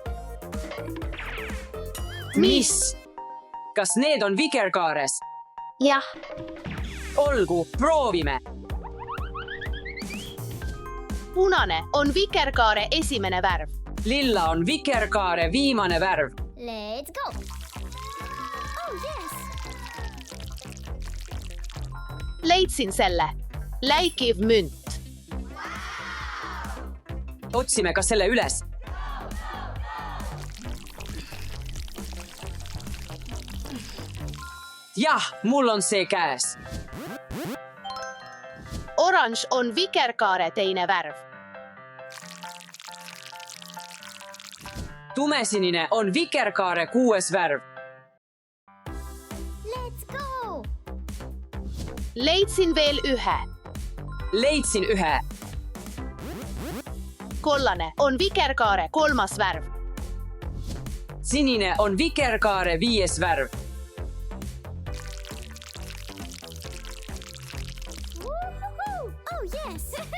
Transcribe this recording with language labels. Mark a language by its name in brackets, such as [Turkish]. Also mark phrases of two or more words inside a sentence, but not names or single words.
[Estonian] Mis? Kas need on Vikerkaares? Jah, Olgu, proovime. Punane on Vikerkaare esimene värv. Lilla on Vikerkaare viimane värv. [English] let's go! Oh, yes! [Estonian] Leidsin selle. Läikiv münt. Otsime ka selle üles. Jah, mul on see käes. Oranž on Vikerkaare teine värv. Tumesinine on Vikerkaare 6. värv. [English] Let's go! [Estonian] Leidsin veel ühe. Leidsin ühe. Kollane on Vikerkaare 3. värv. Sinine on Vikerkaare 5. värv. [English] Woohoo! Oh, yes!